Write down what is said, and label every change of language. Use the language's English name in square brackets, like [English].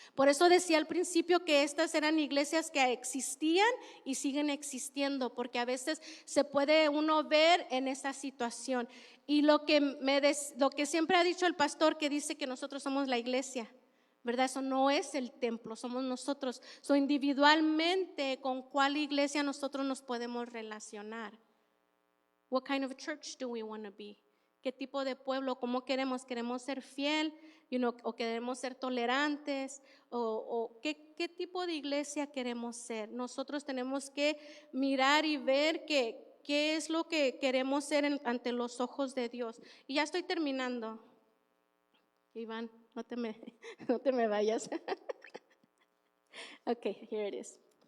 [Spanish] Por eso decía al principio que estas eran iglesias que existían y siguen existiendo, porque a veces se puede uno ver en esa situación. Y lo que siempre ha dicho el pastor, que dice que nosotros somos la iglesia, ¿verdad? Eso no es el templo, somos nosotros. So, individualmente, ¿con cuál iglesia nosotros nos podemos relacionar? [English] What kind of church do we want to be? [Spanish] ¿Qué tipo de pueblo? ¿Cómo queremos? ¿Queremos ser fiel? ¿O queremos ser tolerantes? ¿O qué tipo de iglesia queremos ser? Nosotros tenemos que mirar y ver qué es lo que queremos ser ante los ojos de Dios. Y ya estoy terminando. Iván, no te me vayas. [English] Okay, here it is.